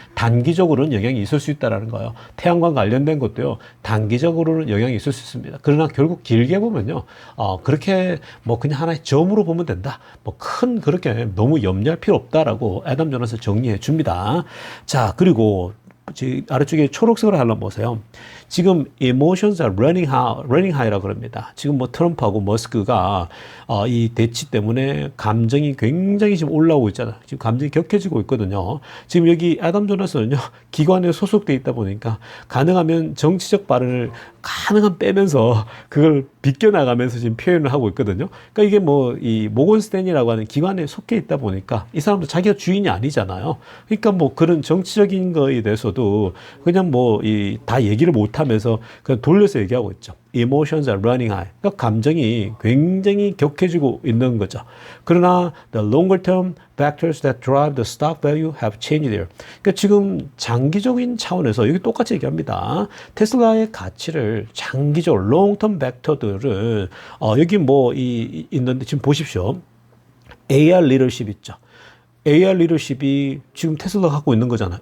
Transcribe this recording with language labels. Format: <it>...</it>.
<ko>단기적으로는 영향이 있을 수 있다는 거예요. 태양광 관련된 것도요, 단기적으로는 영향이 있을 수 있습니다. 그러나 결국 길게 보면요, 그렇게 뭐 그냥 하나의 점으로 보면 된다, 뭐 큰 그렇게 너무 염려할 필요 없다라고 애덤 조나스 정리해 줍니다. 자, 그리고 아래쪽에 초록색으로 한번 보세요. 지금</ko> <en>emotions are running high라고</en> <ko>그럽니다. 지금 뭐 트럼프하고 머스크가 이 대치 때문에 감정이 굉장히 지금 올라오고 있잖아요. 지금 감정이 격해지고 있거든요. 지금 여기 애덤 조나스는요, 기관에 소속돼 있다 보니까 가능하면 정치적 발언을 가능한 빼면서 그걸 비껴나가면서 지금 표현을 하고 있거든요. 그러니까 이게 뭐 이 모건 스탠리라고 하는 기관에 속해 있다 보니까 이 사람도 자기가 주인이 아니잖아요. 그러니까 뭐 그런 정치적인 거에 대해서도 그냥 뭐 다 얘기를 못 하면서 그냥 돌려서 얘기하고 있죠.</ko> <en>Emotions are running high.</en> <ko>그러니까 감정이 굉장히 격해지고 있는 거죠. 그러나</ko> <en>the longer term factors that drive the stock value have changed there.</en> <ko>그러니까 지금 장기적인 차원에서 여기 똑같이 얘기합니다. 테슬라의 가치를 장기적으로 long term 벡터들을 여기 뭐 있는데 지금 보십시오. AR 리더십 있죠. AR 리더십이 지금 테슬라가 갖고 있는 거잖아.</ko>